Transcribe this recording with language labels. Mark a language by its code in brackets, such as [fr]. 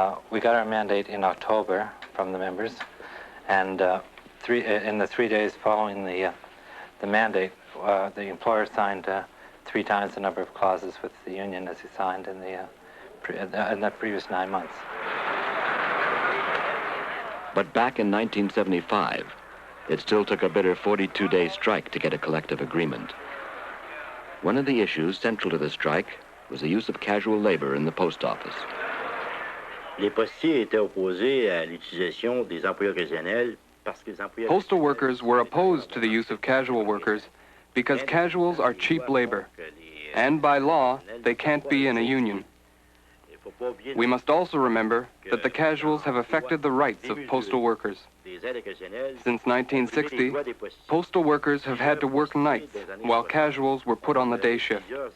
[en] We got our mandate in October from the members, and in the 3 days following the mandate, the employer signed 3 times the number of clauses with the union as he signed in the previous 9 months. but back in 1975, it still took a bitter 42-day strike to get a collective agreement. One of the issues central to the strike was the use of casual labor in the post office. [fr] Les postiers étaient opposés à l'utilisation des employés occasionnels parce que les employés... [en] Postal workers were opposed to the use of casual workers because casuals are cheap labor, and by law, they can't be in a union. We must also remember that the casuals have affected the rights of postal workers. Since 1960, postal workers have had to work nights while casuals were put on the day shift.